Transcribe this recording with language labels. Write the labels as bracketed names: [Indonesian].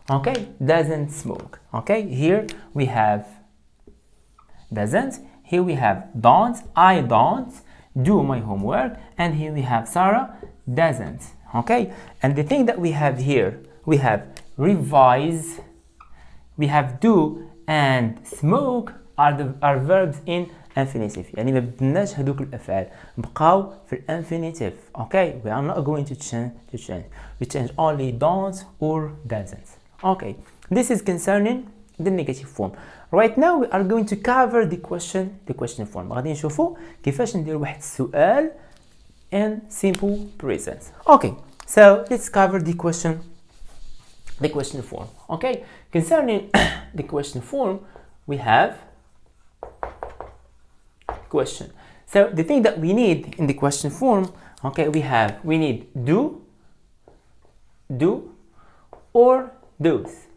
[English] Okay, doesn't smoke. Okay, here we have doesn't, here we have don't, I don't do my homework, and here we have Sarah doesn't. Okay, and the thing that we have here, we have revise, we have do, and smoke are verbs in infinitive. [Arabic] يعني ما بدناش هذوك الافعال، بقاو في الانفينيتيف. [English] Okay, we are not going to change. We change only don't or doesn't. Okay, this is concerning the negative form. Right now we are going to cover the question form. [Arabic] غادي نشوفوا كيفاش ندير واحد السؤال [English] in simple present. Okay, so let's cover the question form. Okay, concerning the question form, we have question. So the thing that we need in the question form, okay, we need do or does.